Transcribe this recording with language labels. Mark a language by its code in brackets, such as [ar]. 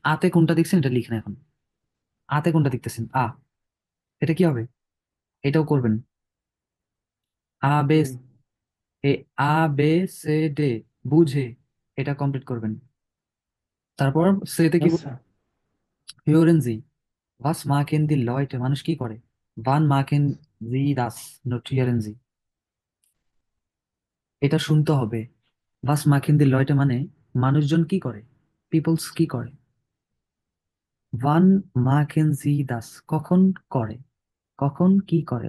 [bn] আতে কোনটা দেখছেন এটা লিখেন এখন। আতে কোনটা দেখতেছেন? এটা কি হবে? এটাও করবেন। আ বেস, হুম, এ আ বে সে ডে, বুঝে, এটা কমপ্লিট করবেন। তারপর সেতে কি আচ্ছা। [de] হিওরেন জি, was machen die Leute, [bn] মানুষ কি করে? [de] wann machen sie das, notieren sie। [bn] এটা শুনতে হবে। [de] was machen die Leute [bn] মানে মানুষজন কি করে, পিপলস কি করে। [de] wann machen sie das, [bn] কখন করে, কখন কি করে।